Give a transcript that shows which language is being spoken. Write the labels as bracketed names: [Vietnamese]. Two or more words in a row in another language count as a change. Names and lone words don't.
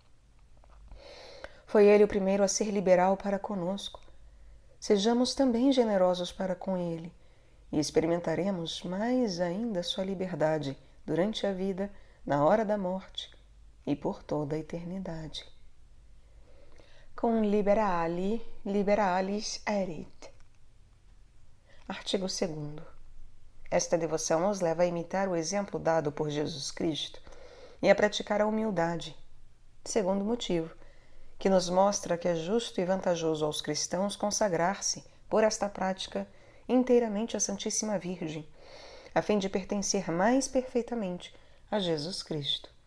[Portuguese] Foi ele o primeiro a ser liberal para conosco. Sejamos também generosos para com ele e experimentaremos mais ainda sua liberdade durante a vida, na hora da morte e por toda a eternidade. [Latin] Cum liberalis erit. [Portuguese] Artigo 2º. Esta devoção nos leva a imitar o exemplo dado por Jesus Cristo e a praticar a humildade. Segundo motivo, que nos mostra que é justo e vantajoso aos cristãos consagrar-se, por esta prática, inteiramente à Santíssima Virgem, a fim de pertencer mais perfeitamente a Jesus Cristo.